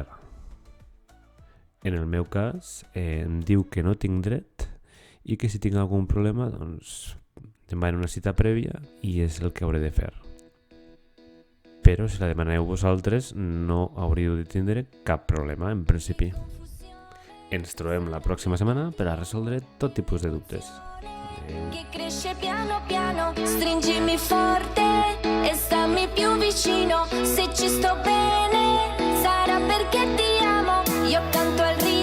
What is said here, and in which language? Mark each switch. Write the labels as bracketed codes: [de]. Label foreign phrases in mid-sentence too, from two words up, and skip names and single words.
[ca] En el meu cas em diu que no tinc dret i que si tinc algun problema doncs demano una cita prèvia i és el que hauré de fer. Però si la demaneu vosaltres no hauríeu de tindre cap problema en principi. Ens trobem la pròxima setmana per a resoldre tot tipus de dubtes. [it] Che cresce piano piano, stringimi forte e stammi più vicino. Se ci sto bene sarà perché ti amo. Io canto al